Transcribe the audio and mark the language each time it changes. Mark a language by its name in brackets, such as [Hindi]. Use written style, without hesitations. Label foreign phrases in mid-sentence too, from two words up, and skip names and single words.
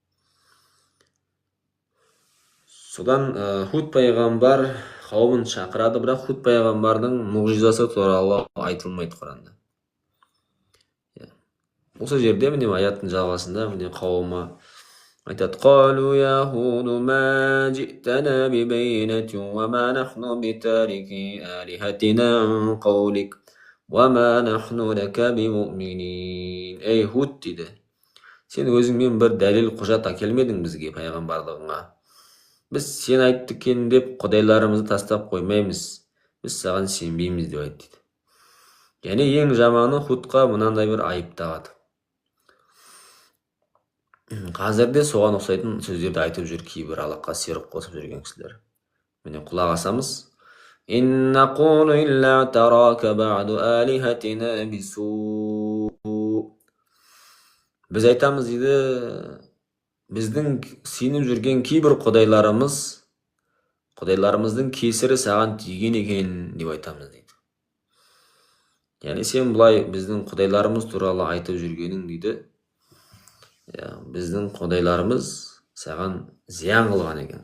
[Kazakh] Содан Худ пайғамбар қауымын шақырады, бірақ Худ пайғамбардың мұғжизасы туралы айтылмайды Құранда. Осы жерде міне аяттың жалғасында міне қауымы айтады: [Arabic] "قالوا يا هود ما جئتنا ببينة وما نحن بتاركي آلهتنا عن قولك وما نحن لك بمؤمنين." [Kazakh] Ей Худ дейді, сен өзіңмен бір дәлел құжат әкелмедің бізге пайғамбарлығыңа. Біз сен айтты екен деп құдайларымызды тастап қоймаймыз. Біз саған сенбейміз деп айтты. Яғни ең жаманы Худқа мынандай бір айып тағады. Қазірде соған ұқсайтын сөздерді айтып жүр кейбір Аллахқа серік қосып жүрген кісілер. Міне құлақ асамыз. [Arabic] "إن نقول إلا اعتراك بعض آلهتنا بسوء." [Kazakh] Біз айтамыз дейді, біздің сеніп жүрген кейбір құдайларымыздың кесірі саған тиген екен деп айтамыз дейді. Яғни сен бұлай біздің құдайларымыз туралы айтып жүргенің дейді, біздің құдайларымыз саған зиян қылған екен.